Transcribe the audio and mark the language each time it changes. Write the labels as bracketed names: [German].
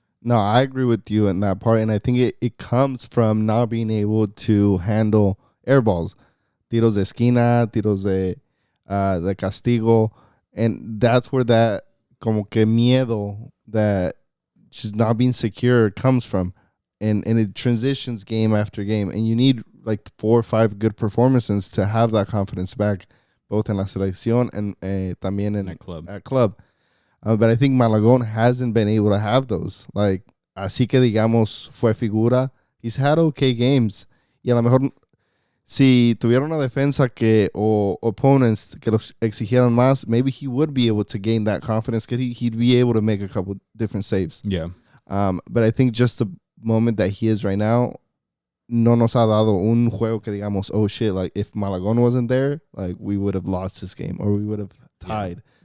[English] No, I agree with you in that part, and I think it comes from not being able to handle air balls, tiros de esquina, tiros de castigo, and that's where that como que miedo that just not being secure comes from. And it transitions game after game. And you need like 4 or 5 good performances to have that confidence back, both in la selección and también in at club. But I think Malagon hasn't been able to have those. [Spanish] Like, así que digamos, fue figura. [English] He's had okay games. Y a lo mejor, si tuviera una defensa o opponents que los exigieran más, maybe he would be able to gain that confidence because he'd be able to make a couple different saves. Yeah. But I think just the moment that he is right now, no nos ha dado un juego que digamos, oh shit, like if Malagon wasn't there, like we would have lost this game or we would have tied.